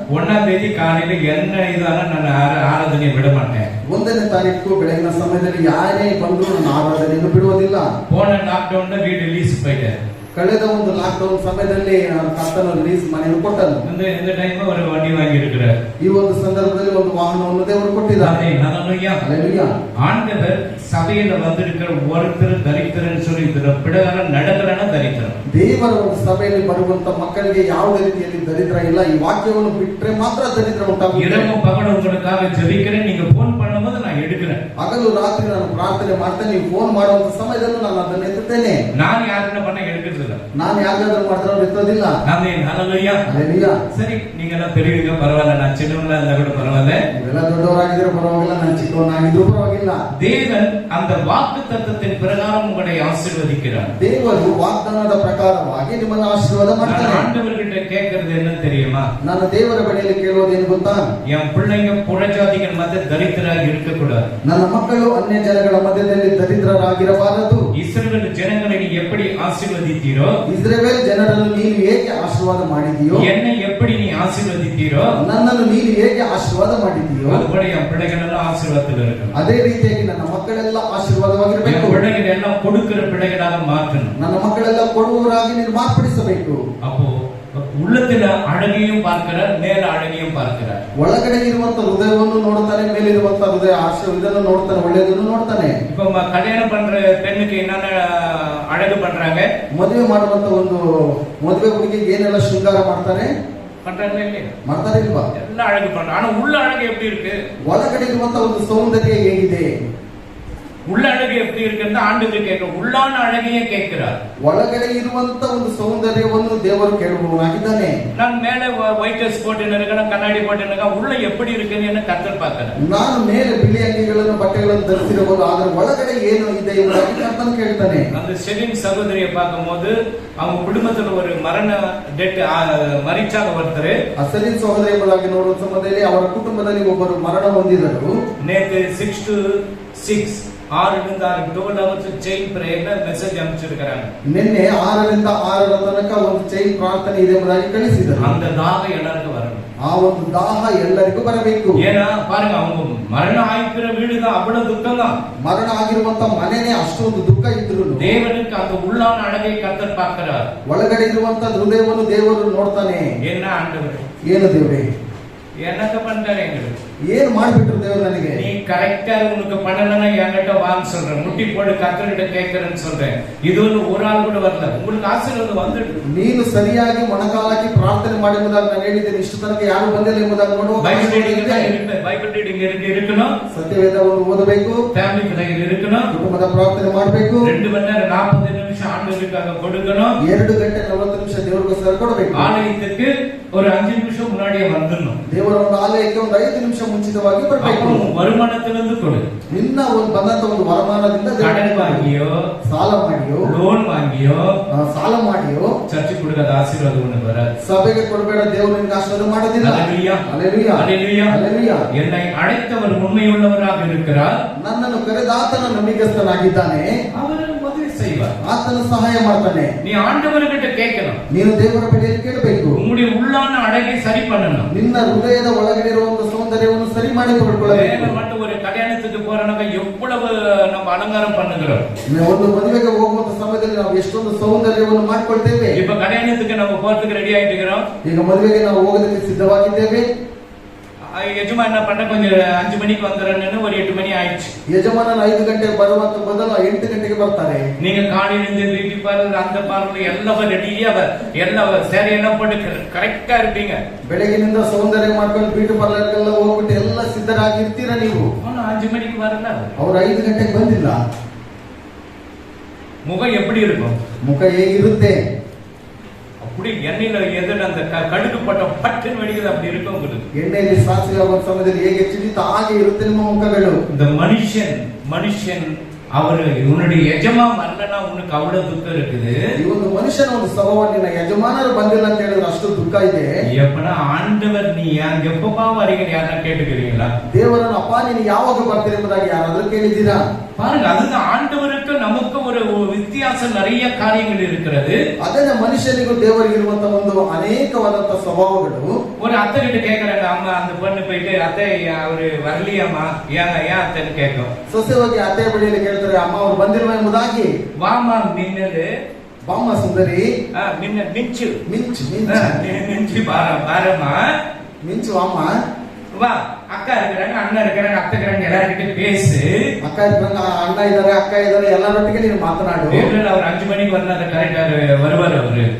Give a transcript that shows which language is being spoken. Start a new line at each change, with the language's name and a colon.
Tamil: 1ஆம் தேதி காலையில என்ன இதாலும் ನಾನು ಆರಾಧನೆ ಬಿಡ ಮಾಟೇன்.
Kannada: 1ನೇ ತಾರೀಕು ಬೆಳಗಿನ ಸಮಯದಲ್ಲಿ ಯಾರೇ ಬಂದರೂ ನಾನು ಆರಾಧನೆಯನ್ನು ಬಿಡುವುದಿಲ್ಲ.
Tamil: போன லாக்டவுன்ல வீடு ரிலீஸ் போயிட்டாரு.
Kannada: ಕಳೆದ ಒಂದು ಲಾಕ್ಡೌನ್ ಸಮಯದಲ್ಲಿ ಕರ್ತನು ರಿಲೀಸ್ ಮನೆಯನ್ನು ಕೊಟ್ಟನು.
Tamil: இந்த டைம் ஒரு வண்டி வாங்கி இருக்கிறார்.
Kannada: ಈ ಒಂದು ಸಂದರ್ಭದಲ್ಲಿ ಒಂದು ವಾಹನವನ್ನು ದೇವರು ಕೊಟ್ಟಿದ್ದಾರೆ. ஹalleluya.
Tamil: ஆண்டவர் சபையில வந்திருக்கிற ஒருத்தர் தரித்திரன்னு சொல்லி ಇದರ ಪ್ರಕಾರ நடக்கிறನ ದರಿದ್ರನ.
Kannada: ದೇವರ ಒಂದು ಸಭೆಯಲ್ಲಿ ಬರುವಂತ ಮಕ್ಕಳಿಗೆ ಯಾವುದೇ ರೀತಿಯಲ್ಲಿ ದರಿದ್ರ ಇಲ್ಲ. ಈ ವಾಕ್ಯವನ್ನು ಬಿಟ್ಟರೆ ಮಾತ್ರ ದರಿದ್ರ ಉಂಟಾಗುತ್ತದೆ.
Tamil: இரவு பகல் உங்களுக்காக ஜெபிக்கிறேன். நீங்க ಫೋನ್ பண்ணும்போது நான் எடுக்கிறேன்.
Kannada: ಹಗಲು ರಾತ್ರಿ ನಾನು ಪ್ರಾರ್ಥನೆ ಮಾಡ್ತೇನೆ. ನೀವು ಫೋನ್ ಮಾಡುವಂತ ಸಮಯದಲ್ಲೂ ನಾನು ಅದನ್ನು ಎತ್ತುತ್ತೇನೆ.
Tamil: ನಾನು ಯಾರನ್ನ பண்ண எடுக்கிறதில்ல.
Kannada: ನಾನು ಯಾರಿಗಾದ್ರೂ ಮಾಡಿದ್ರೆ ಎತ್ತೋದಿಲ್ಲ. ಆಮೆನ್. ஹalleluya. ஹalleluya.
Tamil: சரி, நீங்க எல்லாம் பெரியவங்க பரவாயில்லை, நான் சின்னவங்களா இருந்தா கூட பரவாயில்லை.
Kannada: ನೀವೆಲ್ಲ ದೊಡ್ಡವರಾಗಿದ್ರೆ ಪರವಾಗಿಲ್ಲ, ನಾನು ಚಿಕ್ಕವನಾಗಿದ್ರು ಪರವಾಗಿಲ್ಲ.
Tamil: தேவன் அந்த வாக்குத்தத்தத்தின் பிரகாரம் உங்களை ஆசீர்வதிக்கிறார்.
Kannada: ದೇವರು ವಾಗ್ದಾನದ ಪ್ರಕಾರವಾಗಿ ನಿಮ್ಮನ್ನು ಆಶೀರ್ವಾದ ಮಾಡ್ತಾರೆ.
Tamil: ஆண்டவர்கிட்ட கேட்கிறது என்ன தெரியுமா?
Kannada: ನಾನು ದೇವರ ಬಳಿಯಲ್ಲಿ ಕೇಳೋದೇನು ಗೊತ್ತಾ?
Tamil: என் பிள்ளைங்க புறஜாதிகள் மத்திய தரித்திராக இருக்கக்கூடாது.
Kannada: ನನ್ನ ಮಕ್ಕಳು ಅನ್ಯ ಜನಗಳ ಮಧ್ಯದಲ್ಲಿ ದರಿದ್ರರಾಗಿರಬಾರದು.
Tamil: இஸ்ரவேல் ஜனங்களை நீ எப்படி ஆசீர்வதித்தீரோ,
Kannada: ಇಸ್ರಾಯೇಲ್ ಜನರನ್ನು ನೀನು ಹೇಗೆ ಆಶೀರ್ವಾದ ಮಾಡಿದೀಯೋ,
Tamil: என்னை எப்படி நீ ஆசீர்வதித்தீரோ,
Kannada: ನನ್ನನ್ನು ನೀನು ಹೇಗೆ ಆಶೀರ್ವಾದ ಮಾಡಿದೀಯೋ,
Tamil: அதுபடி என் பிள்ளைகள் எல்லாம் ஆசீர்வாதத்தில் இருக்கணும்.
Kannada: ಅದೇ ರೀತಿಯಾಗಿ ನನ್ನ ಮಕ್ಕಳೆಲ್ಲ ಆಶೀರ್ವಾದವಾಗಿರಬೇಕು.
Tamil: என் பிள்ளைகள் எல்லாம் கொடுக்கிற பிள்ளைகளாக மாற்றணும்.
Kannada: ನನ್ನ ಮಕ್ಕಳೆಲ್ಲ ಕೊಡುವವರಾಗಿ ನೀನು ಮಾರ್ಪಡಿಸಬೇಕು.
Tamil: அப்போ உள்ளத்துல அழகையும் பார்க்கிறார், மேல அழகையும் பார்க்கிறார்.
Kannada: ಒಳಗಡೆ ಇರುವಂತ ಹೃದಯವನ್ನು ನೋಡ್ತಾನೆ, ಮೇಲಿರುವಂತ ಹೃದಯ ಇದನ್ನು ನೋಡ್ತಾನೆ, ಒಳ್ಳೆಯದನ್ನು ನೋಡ್ತಾನೆ.
Tamil: இப்போ கல்யாணம் பண்ற பெண்ணுக்கு என்னென்ன அழகு பண்றாங்க?
Kannada: ಮದುವೆ ಮಾಡುವಂತ ಒಂದು ಮದುವೆ ಹುಡುಗಿಗೆ ಏನೆಲ್ಲ ಶೃಂಗಾರ ಮಾಡ್ತಾರೆ?
Tamil: பண்றாங்களா இல்லையா?
Kannada: ಮಾಡ್ತಾರೆ ಇಲ್ವಾ?
Tamil: எல்லாம் அழகு பண்றாங்க. ஆனா உள்ள அழகு எப்படி இருக்கு?
Kannada: ಒಳಗಡೆ ಇರುವಂತ ಒಂದು ಸೌಂದರ್ಯ ಹೇಗಿದೆ?
Tamil: உள்ள அழகு எப்படி இருக்குன்னு ஆண்டவர் கேட்க, உள்ளான அழகையே கேட்கிறார்.
Kannada: ಒಳಗಡೆ ಇರುವಂತ ಒಂದು ಸೌಂದರ್ಯವನ್ನು ದೇವರು ಕೇಳುವವನಾಗಿದ್ದಾನೆ.
Tamil: நான் மேல ஒயிட் ட்ரெஸ் போட்டு இருக்கேன், கண்ணாடி போட்டு இருக்கேன், உள்ள எப்படி இருக்குன்னு கர்த்தர் பார்க்கிறார்.
Kannada: ನಾನು ಮೇಲೆ ಬಿಳಿ ಅಂಗಿಗಳನ್ನು ಬಟ್ಟೆಗಳನ್ನು ಧರಿಸಿರಬಹುದು, ಆದರೆ ಒಳಗಡೆ ಏನು ಇದೆ ಎಂಬುದಾಗಿ ಕರ್ತನು ಕೇಳ್ತಾನೆ.
Tamil: அந்த செலின் சகோதரியை பார்க்கும்போது அவங்க குடும்பத்துல ஒரு மரண டெட் மரிச்சாங்க ஒருத்தர்.
Kannada: ಅಸಲಿನ್ ಸಹೋದರಿ ಎಂಬುದಾಗಿ ನೋಡುವ ಸಮಯದಲ್ಲಿ ಅವರ ಕುಟುಂಬದಲ್ಲಿ ಒಬ್ಬರು ಮರಣ ಹೊಂದಿದರು.
Tamil: நேத்து 6 to 6 6 ರಿಂದ 12 hours ಚೈನ್ ಪ್ರೇಯರ್ನ ಮೆಸೇಜ್ ಅನುப்பிಸಿருக்காங்க.
Kannada: ನಿನ್ನೆ 6 ರಿಂದ 6 ತನಕ ಒಂದು ಚೈನ್ ಪ್ರಾರ್ಥನೆ ಇದೆ ಎಂಬುದಾಗಿ ಕಳಿಸಿದರು.
Tamil: அந்த தாகம் எல்லாருக்கும் வரணும்.
Kannada: ಆ ಒಂದು ದಾಹ ಎಲ್ಲರಿಗೂ ಬರಬೇಕು.
Tamil: ஏன்னா பாருங்க, அவங்க மரணம் ஆயிக்கிற வீடு தான் அவ்வளவு துக்கம் தான்.
Kannada: ಮರಣ ಆಗಿರುವಂತ ಮನೆನೇ ಅಷ್ಟೊಂದು ದುಃಖ ಇದ್ರು
Tamil: தேவனுக்கு அந்த உள்ளான அழகை கர்த்தர் பார்க்கிறார்.
Kannada: ಒಳಗಡೆ ಇರುವಂತ ಹೃದಯವನ್ನು ದೇವರು ನೋಡ್ತಾನೆ.
Tamil: என்ன ஆண்டவரே,
Kannada: ಏನು ದೇವರೇ
Tamil: என்னக்க பண்றாரு எங்களுக்கு?
Kannada: ಏನು ಮಾಡಿಬಿಟ್ರು ದೇವರು ನನಗೆ?
Tamil: நீ கரெக்டா உனக்கு பண்ணலன்னா என்கிட்ட வான்னு சொல்றேன், முட்டி போடு கர்த்தர்கிட்ட கேட்கறேன்னு சொல்றேன். இது ஒரு ஆள் கூட வரல, உங்களுக்கு ஆசீர்வாதம் வந்துட்டு.
Kannada: ನೀನು ಸರಿಯಾಗಿ ಮೊಣಕಾಲಾಕಿ ಪ್ರಾರ್ಥನೆ ಮಾಡಿ ಎಂಬುದಾಗಿ ನಾನು ಹೇಳಿದ್ದೇನೆ. ಇಷ್ಟು ತನಕ ಯಾರು ಬಂದಿಲ್ಲ ಎಂಬುದಾಗಿ ನೋಡುವ.
Tamil: பைபிள் ரீடிங் இருக்கணும்,
Kannada: ಸತ್ಯವೇದವನ್ನು ಓದಬೇಕು,
Tamil: ஃபேமிலி பிரேயர் இருக்கணும்,
Kannada: ಕುಟುಂಬದ ಪ್ರಾರ್ಥನೆ ಮಾಡಬೇಕು,
Tamil: 2 மணி நேரம் 40 நிமிஷம் ஆண்டவருக்காக கொடுக்கணும்,
Kannada: 2 ಗಂಟೆ 40 ನಿಮಿಷ ದೇವರಿಗೋಸ್ಕರ ಕೊಡಬೇಕು.
Tamil: ஆலயத்துக்கு ஒரு 5 நிமிஷம் முன்னாடியே வந்துடணும்.
Kannada: ದೇವರ ಒಂದು ಆಲಯಕ್ಕೆ ಒಂದು 5 ನಿಮಿಷ ಮುಂಚಿತವಾಗಿ ಬರಬೇಕು.
Tamil: வருமானத்திலிருந்து கொடு.
Kannada: ನಿನ್ನ ಒಂದು ಬಂದಂತ ಒಂದು ವರಮಾನದಿಂದ
Tamil: கடன் வாங்கியோ,
Kannada: ಸಾಲ ಮಾಡಿಯೋ,
Tamil: ಲೋನ್ வாங்கியೋ,
Kannada: ಸಾಲ ಮಾಡಿಯೋ
Tamil: சர்ச்சுக்கு கொடுக்காத ஆசீர்வாதம் ஒண்ணு வராது.
Kannada: ಸಭೆಗೆ ಕೊಡಬೇಡ, ದೇವರು ನಿನಗೆ ಆಶೀರ್ವಾದ ಮಾಡೋದಿಲ್ಲ. ஹalleluya, ஹalleluya, ஹalleluya, ஹalleluya.
Tamil: என்னை அழைத்தவர் உண்மையுள்ளவராக இருக்கிறார்.
Kannada: ನನ್ನನ್ನು ಕರೆದ ಆತನು ನಂಬಿಗಸ್ತನಾಗಿದ್ದಾನೆ.
Tamil: அவர் உதவி செய்வார்.
Kannada: ಆತನು ಸಹಾಯ ಮಾಡ್ತಾನೆ.
Tamil: நீ ஆண்டவர்கிட்ட கேட்கணும்.
Kannada: ನೀನು ದೇವರ ಬಳಿಯಲ್ಲಿ ಕೇಳಬೇಕು.
Tamil: உங்களுடைய உள்ளான அழகை சரி பண்ணணும்.
Kannada: ನಿನ್ನ ಹೃದಯದ ಒಳಗಡೆ ಇರುವಂತ ಸೌಂದರ್ಯವನ್ನು ಸರಿ ಮಾಡಿಕೊಳ್ಳಬೇಕು.
Tamil: மட்டும் ஒரு கல்யாணத்துக்கு போறனாக்க எவ்வளவு நம்ம அலங்காரம் பண்ணுகிறோம்.
Kannada: ಒಂದು ಮದುವೆಗೆ ಹೋಗುವಂತ ಸಮಯದಲ್ಲಿ ನಾವು ಎಷ್ಟೊಂದು ಸೌಂದರ್ಯವನ್ನು ಮಾಡಿಕೊಳ್ತೇವೆ.
Tamil: இப்ப கல்யாணத்துக்கு நம்ம போறதுக்கு ரெடி ஆயிட்டு இருக்கிறோம்.
Kannada: ಈಗ ಮದುವೆಗೆ ನಾವು ಹೋಗೋದಕ್ಕೆ ಸಿದ್ಧವಾಗಿದ್ದೇವೆ.
Tamil: ಯಜಮಾನ என்ன பண்ண, கொஞ்சம் 5 மணிக்கு வந்துறேன்னு ஒரு 8 மணி ஆயிடுச்சு.
Kannada: ಯಜಮಾನನ 5 ಗಂಟೆಗೆ ಬರುವಂತ ಬದಲು 8 ಗಂಟೆಗೆ ಬರ್ತಾರೆ.
Tamil: நீங்க காலையில இருந்து பியூட்டி பார்லர் அந்த பார்லர் எல்லாம் ரெடியா எல்லாம் சரி எல்லாம் போட்டு கரெக்டா இருப்பீங்க.
Kannada: ಬೆಳಗಿನಿಂದ ಸೌಂದರ್ಯ ಮಾಡ್ಕೊಂಡು ಬ್ಯೂಟಿ ಪಾರ್ಲರ್ಗೆಲ್ಲ ಹೋಗ್ಬಿಟ್ಟು ಎಲ್ಲ ಸಿದ್ಧರಾಗಿರ್ತೀರಾ ನೀವು.
Tamil: 5 மணிக்கு வரல,
Kannada: ಅವರು 5 ಗಂಟೆಗೆ ಬಂದಿಲ್ಲ.
Tamil: முகம் எப்படி இருக்கும்?
Kannada: ಮುಖ ಹೇಗಿರುತ್ತೆ?
Tamil: அப்படி எண்ணெயில எதிர அந்த கடுகு பட்ட பட்டுன்னு வெடிக்குது, அப்படி இருக்கும் உங்களுக்கு.
Kannada: ಎಣ್ಣೆಯಲ್ಲಿ ಸಾಸಿವೆ ಆಗುವ ಸಮಯದಲ್ಲಿ ಹೇಗೆ ಚಿಡಿತ ಹಾಗೆ ಇರುತ್ತೆ ನಿಮ್ಮ ಮುಖಗಳು.
Tamil: இந்த மனுஷன் அவரு உன்னுடைய எஜமா வரலன்னா உனக்கு அவ்வளவு துக்கம் இருக்குது.
Kannada: ಈ ಒಂದು ಮನುಷ್ಯನ ಒಂದು ಸ್ವಭಾವನಿನ ಯಜಮಾನರು ಬಂದಿಲ್ಲ ಅಂತ ಹೇಳಿದ್ರೆ ಅಷ್ಟು ದುಃಖ ಇದೆ.
Tamil: எப்பனா ஆண்டவர் நீ எப்பப்பா வரீங்க யாரா கேட்டுக்கிறீங்களா?
Kannada: ದೇವರನ್ನು ಅಪ್ಪ ನೀನು ಯಾವಾಗ ಬರ್ತೀರಿ ಎಂಬುದಾಗಿ ಯಾರಾದ್ರೂ ಕೇಳಿದ್ದೀರಾ?
Tamil: பாருங்க, அதுதான் ஆண்டவருக்கு நமக்கு ஒரு வித்தியாசம், நிறைய காரியங்கள் இருக்கிறது.
Kannada: ಅದೇ ಮನುಷ್ಯನಿಗೂ ದೇವರಿಗೆ ಇರುವಂತ ಒಂದು ಅನೇಕವಾದಂತ ಸ್ವಭಾವಗಳು.
Tamil: ஒரு அத்தை கிட்ட கேக்குறாங்க, அம்மா அந்த பொண்ணு போயிட்டு அத்தை அவரு வரலையாமா, ஏன் அத்தைன்னு கேட்கும்.
Kannada: ಸೊಸೆ ಹೋಗಿ ಅತ್ತೆ ಬಳಿಯಲ್ಲಿ ಕೇಳ್ತಾರೆ, ಅಮ್ಮ ಅವ್ರು ಬಂದಿಲ್ವಾ ಎಂಬುದಾಗಿ.
Tamil: வாமா மின்னலு
Kannada: ಬಾಮ್ಮ ಸುಂದರಿ, ನಿನ್ನ ಮಿಂಚು ಮಿಂಚು
Tamil: ಮಿಂಚು பாரமா ಮಿಂಚು வாம்மா, வா. அக்கா இருக்கிறாங்க, அண்ணா இருக்கிறாங்க, அத்தை இருக்கிறாங்க, எல்லார்கிட்ட பேசு.
Kannada: ಅಕ್ಕ ಇದ್ರಂಗ, ಅಣ್ಣ ಇದಾರೆ, ಅಕ್ಕ ಇದಾರೆ, ಎಲ್ಲರೊಟ್ಟಿಗೆ ನೀನು ಮಾತನಾಡು. ಅವ್ರು 5 ಮணிಗೆ ಬರ್ತಾರೆ, ಕರೆಕ್ಟ್ வருவார் ಅವ್ರು.